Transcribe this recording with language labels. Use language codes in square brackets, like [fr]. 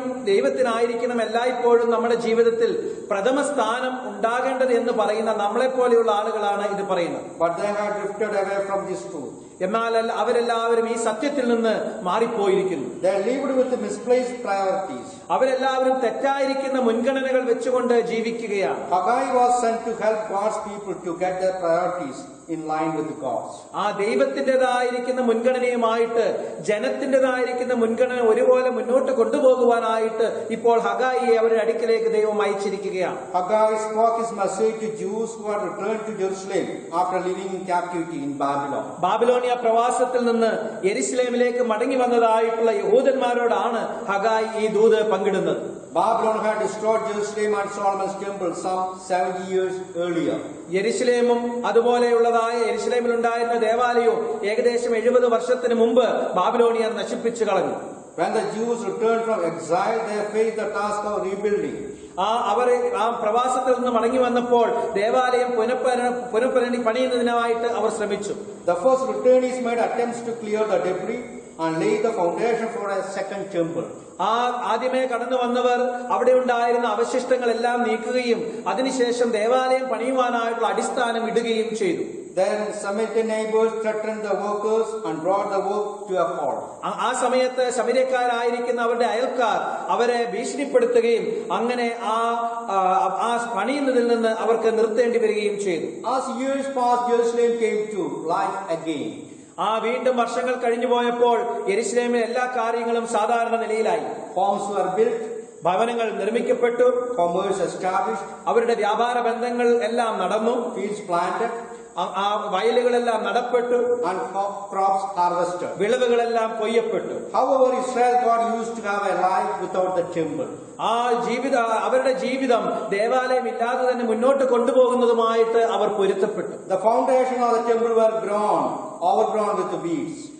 [ml] ദൈവത്തിനായിരിക്കണം എല്ലായ്പ്പോഴും നമ്മുടെ ജീവിതത്തിൽ പ്രഥമ സ്ഥാനം ഉണ്ടാകേണ്ടത് എന്ന് പറയുന്ന നമ്മളെ പോലെയുള്ള ആളുകളാണ് ഇത് പറയുന്നത്. [en] But they have drifted away from this truth. [ml] എന്നാൽ അവരെല്ലാവരും ഈ സത്യത്തിൽ നിന്ന് മാറിപ്പോയിരിക്കുന്നു. [en] They lived with misplaced priorities. [ml] അവരെല്ലാവരും തെറ്റായിരിക്കുന്ന മുൻഗണനകൾ വെച്ചുകൊണ്ട് ജീവിക്കുകയാണ്. [en] Haggai was sent to help God's people to get their priorities in line with God's. [ml] ആ ദൈവത്തിൻ്റെതായിരിക്കുന്ന മുൻഗണനയുമായിട്ട് ജനത്തിൻ്റെതായിരിക്കുന്ന മുൻഗണന ഒരുപോലെ മുന്നോട്ട് കൊണ്ടുപോകുവാനായിട്ട് ഇപ്പോൾ ഹഗായിയെ അവരുടെ അടുക്കിലേക്ക് ദൈവം അയച്ചിരിക്കുകയാണ്. [en] Haggai spoke his message to Jews who had returned to Jerusalem after living in captivity in Babylon. [ml] Babylonia പ്രവാസത്തിൽ നിന്ന് യെരുശലേമിലേക്ക് മടങ്ങി വന്നതായിട്ടുള്ള യഹൂദന്മാരോടാണ് ഹഗായി ഈ ദൂത് പങ്കിടുന്നത്. [en] Babylon had destroyed Jerusalem and Solomon's temple some 70 years earlier. [ml] യെരുശലേമും അതുപോലെയുള്ളതായ യെരുശലേമിൽ ഉണ്ടായിരുന്ന ദേവാലയവും ഏകദേശം 70 വർഷത്തിന് മുമ്പ് ബാബിലോണിയർ നശിപ്പിച്ചു കളഞ്ഞു. [en] When the Jews returned from exile, they faced the task of rebuilding. [ml] അവരെ ആ പ്രവാസത്തിൽ നിന്ന് മടങ്ങി വന്നപ്പോൾ ദേവാലയം പണിയുന്നതിനായിട്ട് അവർ ശ്രമിച്ചു. [en] The first returnees made attempts to clear the debris and lay the foundation for a second temple. [ml] ആദ്യമേ കടന്നു വന്നവർ അവിടെ ഉണ്ടായിരുന്ന അവശിഷ്ടങ്ങളെല്ലാം നീക്കുകയും അതിനുശേഷം ദേവാലയം പണിയുവാനായിട്ടുള്ള അടിസ്ഥാനം ഇടുകയും ചെയ്തു. [en] Then Samaritan neighbors threatened the workers and brought the work to a halt. [ml] ആ സമയത്ത് ശമര്യക്കാരായിരിക്കുന്ന അവരുടെ അയൽക്കാർ അവരെ ഭീഷണിപ്പെടുത്തുകയും അങ്ങനെ ആ പണിയുന്നതിൽ നിന്ന് അവർക്ക് നിർത്തേണ്ടി വരികയും ചെയ്തു. [en] As years passed, Jerusalem came to life again. [ml] വീണ്ടും വർഷങ്ങൾ കഴിഞ്ഞു പോയപ്പോൾ യെരുശലേമിലെ എല്ലാ കാര്യങ്ങളും സാധാരണ നിലയിലായി. [en] Homes were built, [ml] ഭവനങ്ങൾ നിർമ്മിക്കപ്പെട്ടു, [en] commerce established, [ml] അവരുടെ വ്യാപാര ബന്ധങ്ങൾ എല്ലാം നടന്നു, [en] fields planted, [ml] ആ വയലുകളെല്ലാം നടപ്പെട്ടു, [en] and crops harvested. [ml] വിളവുകളെല്ലാം കൊയ്യപ്പെട്ടു. [en] However, Israel God used to have a life without the temple. [ml] ആ അവരുടെ ജീവിതം ദേവാലയം ഇല്ലാതെ തന്നെ മുന്നോട്ട് കൊണ്ടുപോകുന്നതുമായിട്ട് അവർ പൊരുത്തപ്പെട്ടു. [en] The foundation of the temple were overgrown with weeds.